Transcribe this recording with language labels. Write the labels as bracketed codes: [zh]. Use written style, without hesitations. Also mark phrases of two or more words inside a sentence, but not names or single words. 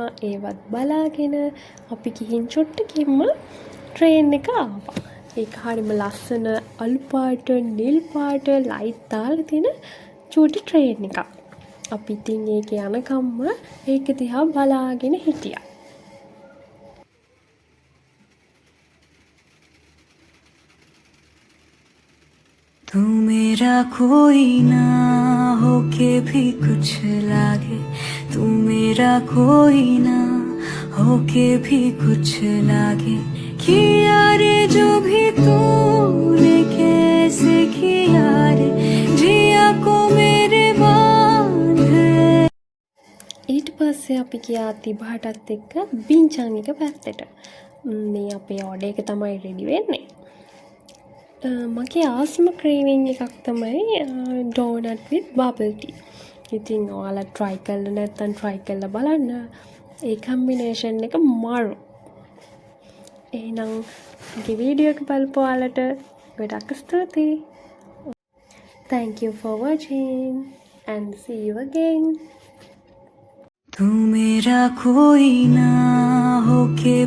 [si] ඒවත් බලාගෙන අපි ගිහින් චුට්ටකින්ම ට්‍රේන් එක ආවා. ඒක හරිම ලස්සන අලු පාට නිල් පාට ලයිට් දාලා තියෙන චූටි ට්‍රේන් එකක්. අපි ඉතින් ඒක යනකම්ම ඒක දිහා බලාගෙන හිටියා. [hi] तू मेरा कोई ना होके भी कुछ लागे, तू मेरा कोई ना होके भी कुछ लागे, किया रे जो भी तूने कैसे किया रे, जिया को मेरे बांध. [si] ඊට පස්සේ අපි ගියා තිබහටත් එක්ක බින්චන් එක පැත්තට. මේ අපේ ඕඩර් එක තමයි රෙඩි වෙන්නේ. මගේ ආසම ක්‍රේවිං එකක් තමයි ඩෝනට් [en] with bubble tea. [si] ඉතින් ඔයාලා try කරලා නැත්නම් try කරලා බලන්න. ඒ කම්බිනේෂන් එක මාරු. එහෙනම් මගේ වීඩියෝ එක බලපු ඔයාලට ගොඩක් ස්තුතියි. [en] Thank you for watching and see you again. [hi] तू मेरा कोई ना होके